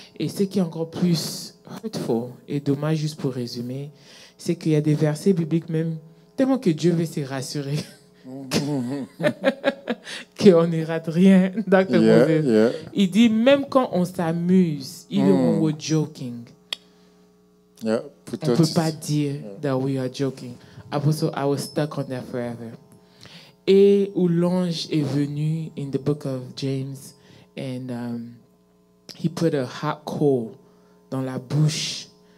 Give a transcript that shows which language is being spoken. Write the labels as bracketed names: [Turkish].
[French] Et ce qui est encore plus hurtful et dommage, juste pour résumer, c'est qu'il y a des versets bibliques même, tellement que Dieu veut se rassurer qu'on ne rate rien. Dr. Moses. [English] Yeah. [French] Il dit, même quand on s'amuse, [English] even when we're joking, Yeah. [French] on ne peut pas dire [English] that we are joking. Also, I was stuck on that forever. [French] Et où l'ange est venu [English] in the book of James, and he put a hot coal [French] dans la bouche